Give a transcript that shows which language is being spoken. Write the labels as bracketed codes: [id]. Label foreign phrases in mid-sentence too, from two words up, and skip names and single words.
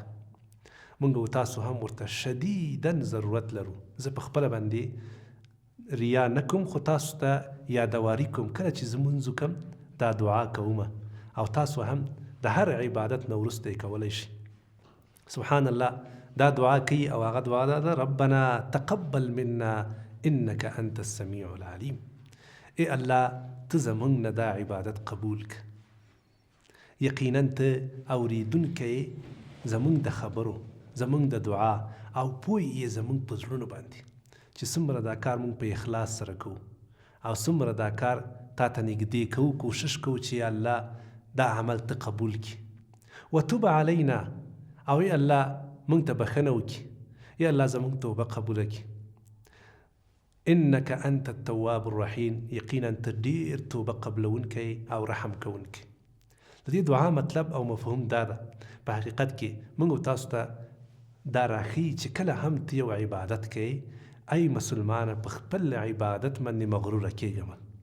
[ps] موږ او تاسو هم ورته شدیداً ضرورت لرو. زه په خپله باندې ریا نه کوم، خو تاسو ته یادواري کوم کله چې زه مونځ وکړم دا دعا کوم، او تاسو هم د هر عبادت نه وروسته یې کولی شئ. [ar] سبحان الله، [ps] دا دعا کوي او هغه دعا ده [ar] ربنا تقبل منا انك انت السميع العليم. [ps] ای الله ته زمونږ نه دا عبادت قبول که. یقینا ته اوریدونکی زمونږ د خبرو، زمونږ د دعا، او پوه یې زمونږ په زړونو باندې چې څومره دا کار مونږ په اخلاص سره کوو او څومره دا کار تا ته نږدې کوو، کوشش کوو چې یا الله دا عمل ته قبول کړي. [ar] وتوب علینا، [ps] او ای الله مونږ ته بښنه وکړي، یا الله زمونږ توبه قبوله کړي. [ar] انک انت التواب الرحیم، [ps] یقینا ته ډېر توبه قبلونکی او رحم کوونکی. د دې دعا مطلب او مفهوم دا ده، په حقیقت کې موږ تاسو ته دا راښیي چې کله هم ته یو عبادت کوې، ای مسلمانه په خپل عبادت باندې مغروره کېږه مه.